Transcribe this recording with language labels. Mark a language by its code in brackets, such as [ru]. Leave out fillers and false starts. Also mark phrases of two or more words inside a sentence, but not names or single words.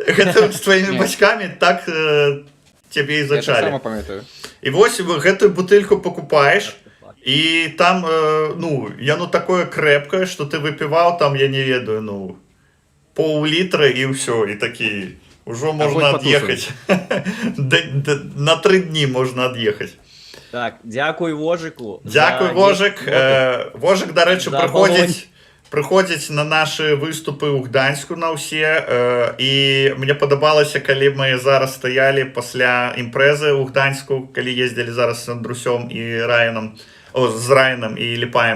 [be] Гэта з тваімі бацькамі так цябе і зачалі. Я сама памятаю. І вось гэтую бутэльку покупаеш, і там, ну, яно такое крэпкае, што ты выпіваў там, я не ведаю, ну, пол-літра і ўсё, і такі... [ru] Уже можно отъехать. [be] На 3 дні можна отъехать. [uk] Так, дякую Вожику. Дякую, Вожик. Вожик, до речі, приходить на наші виступи у Гданську на усе. І мені подобалося, коли ми зараз стояли після імпрези у Гданську, коли їздили зараз з Андрусем і Райаном, з Райаном і Ліпаєм.